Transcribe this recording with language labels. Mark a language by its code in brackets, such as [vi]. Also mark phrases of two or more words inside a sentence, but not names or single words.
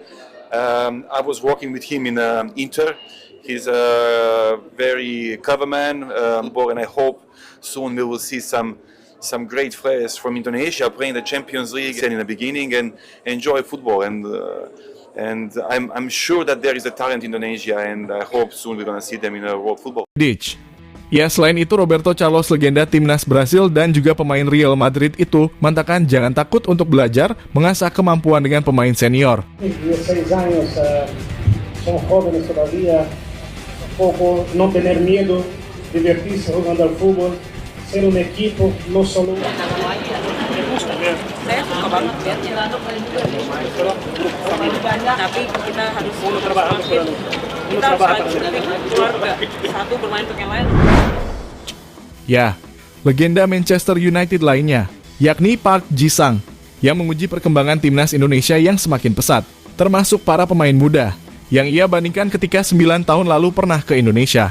[en] I was working with him in Inter. He's a very clever man, and I hope soon we will see some great players from Indonesia playing the Champions League in the beginning and enjoy football. And I'm sure that there is a talent in Indonesia, and I hope soon we're gonna see them in world football. Vidic. [id] Ya, selain itu Roberto Carlos, legenda timnas Brasil dan juga pemain Real Madrid itu mengatakan jangan takut untuk belajar, mengasah kemampuan dengan pemain senior. [es] 16 años, son jóvenes todavía, poco no tener miedo, divertirse jugando al fútbol, ser un equipo, no solo [id] Saya suka banget ya, tapi kita harus semakin kita harus saling keluarga, satu bermain untuk yang lain. Ya, legenda Manchester United lainnya, yakni Park Ji-sung, yang menguji perkembangan timnas Indonesia yang semakin pesat, termasuk para pemain muda, yang ia bandingkan ketika 9 tahun lalu pernah ke Indonesia.